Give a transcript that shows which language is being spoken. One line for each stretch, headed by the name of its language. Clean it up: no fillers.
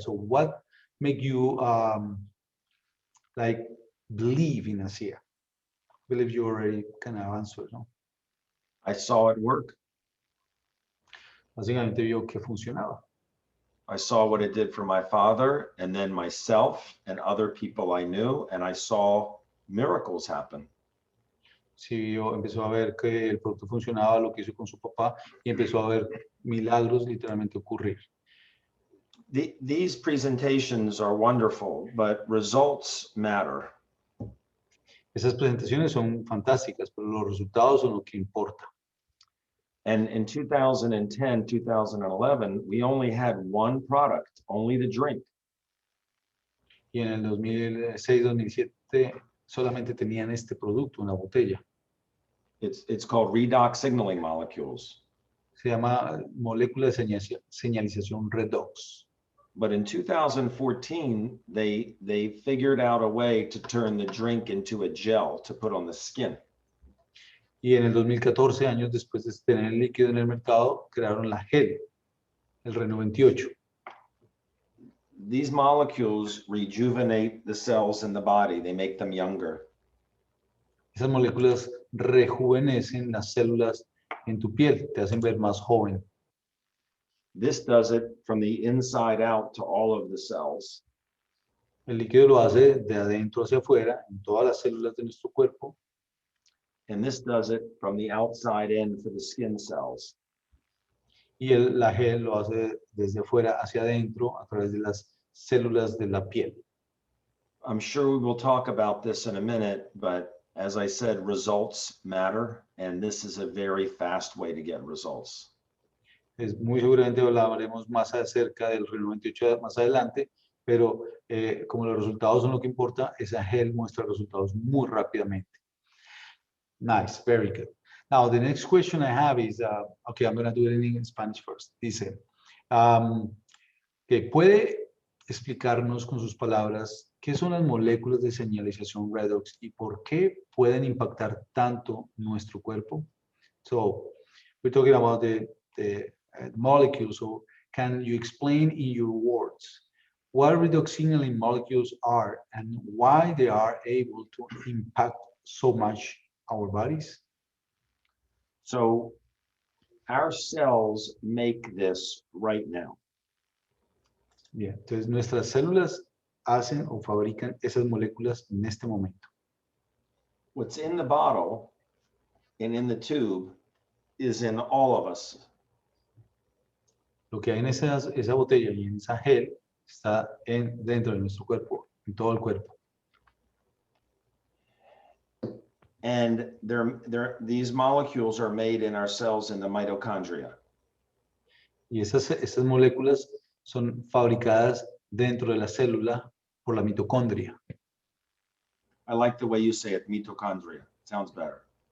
English: So what make you like believe in Asea? I believe you already kind of answered, no? I saw it work.
Spanish: Básicamente vio que funcionaba.
English: I saw what it did for my father and then myself and other people I knew, and I saw miracles happen.
Spanish: Sí, empezó a ver que el producto funcionaba, lo que hizo con su papá, y empezó a ver milagros literalmente ocurrir.
English: These presentations are wonderful, but results matter.
Spanish: Esas presentaciones son fantásticas, pero los resultados son lo que importa.
English: And in 2010, 2011, we only had one product, only the drink.
Spanish: Y en el 2006, 2007 solamente tenían este producto, una botella.
English: It's called redox signaling molecules.
Spanish: Se llama molécula de señalización redox.
English: But in 2014, they figured out a way to turn the drink into a gel to put on the skin.
Spanish: Y en el 2014, años después de tener el líquido en el mercado, crearon la gel, el Reno 28.
English: These molecules rejuvenate the cells in the body. They make them younger.
Spanish: Esas moléculas rejuvenecen las células en tu piel, te hacen ver más joven.
English: This does it from the inside out to all of the cells.
Spanish: El líquido lo hace de adentro hacia afuera, en todas las células de nuestro cuerpo.
English: And this does it from the outside in for the skin cells.
Spanish: Y la gel lo hace desde afuera hacia adentro a través de las células de la piel.
English: I'm sure we will talk about this in a minute, but as I said, results matter, and this is a very fast way to get results.
Spanish: Muy seguramente hablaremos más acerca del Reno 28 más adelante, pero como los resultados son lo que importa, esa gel muestra resultados muy rápidamente.
English: Nice, very good. Now, the next question I have is, okay, I'm going to do it in Spanish first.
Spanish: Dice, que puede explicarnos con sus palabras qué son las moléculas de señalización redox y por qué pueden impactar tanto nuestro cuerpo.
English: So, we're talking about the molecules. So, can you explain in your words what redox signaling molecules are and why they are able to impact so much our bodies? So our cells make this right now.
Spanish: Bien, entonces nuestras células hacen o fabrican esas moléculas en este momento.
English: What's in the bottle and in the tube is in all of us.
Spanish: Lo que hay en esa botella y en esa gel está dentro de nuestro cuerpo, en todo el cuerpo.
English: And these molecules are made in our cells in the mitochondria.
Spanish: Y esas moléculas son fabricadas dentro de la célula por la mitocondria.
English: I like the way you say it, mitochondria. Sounds better.